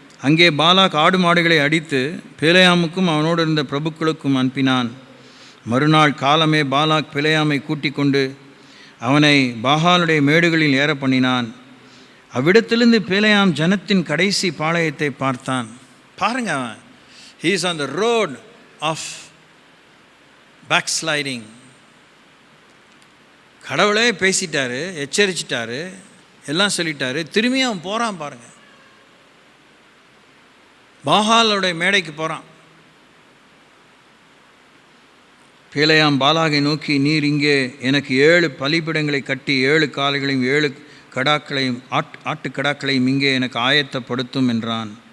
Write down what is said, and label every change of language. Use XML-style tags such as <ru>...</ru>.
<ta>அங்கே பாலாக் ஆடு மாடுகளை அடித்து பிலேயாமுக்கும் அவனோடு இருந்த பிரபுக்களுக்கும் அனுப்பினான். மறுநாள் காலமே பாலாக் பிலேயாமை கூட்டிக் கொண்டு அவனை பாகாலுடைய மேடுகளில் ஏற பண்ணினான். அவ்விடத்திலிருந்து பிலேயாம் ஜனத்தின் கடைசி பாளையத்தை பார்த்தான். பாருங்க, அவன்</ta> <en>he is on the road of backsliding.</en> <ta>கடவுளே பேசிட்டாரு, எச்சரிச்சிட்டாரு, எல்லாம் சொல்லிட்டாரு, திரும்பியும் அவன் போகிறான். பாருங்க, பாகாலுடைய மேடைக்கு போகிறான். பிலேயாம் பாலாகை நோக்கி, நீர் இங்கே எனக்கு 7 பலிபீடங்களை கட்டி 7 காளைகளையும் 7 கடாக்களையும் ஆட்டுக்கடாக்களையும் இங்கே எனக்கு ஆயத்தப்படுத்தும் என்றான்.</ta>